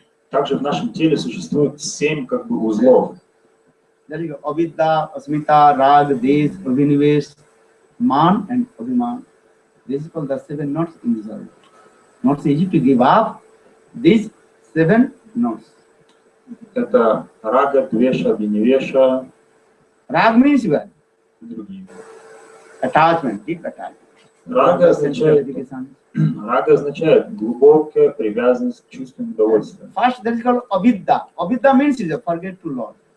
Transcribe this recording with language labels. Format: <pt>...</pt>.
<ru>Также в нашем теле существует 7 как бы узлов.</ru> <en>There you go. Avidya, Asmita, Rag, Desh, Abhinivesh, Man and Abhiman. This is called the 7 knots in this body. Not easy to give up these 7 knots.</en> <ru>Это рага, двеша, винивеша.</ru> <en>Rag means what?</en> <ru>Другие.</ru> <en>Attachment, deep attachment.</en> <ru>Рага означает глубокая привязанность к чувствам удовольствия.</ru> <en>First, that is called Avidya. Avidya means is a forget to Lord.</en>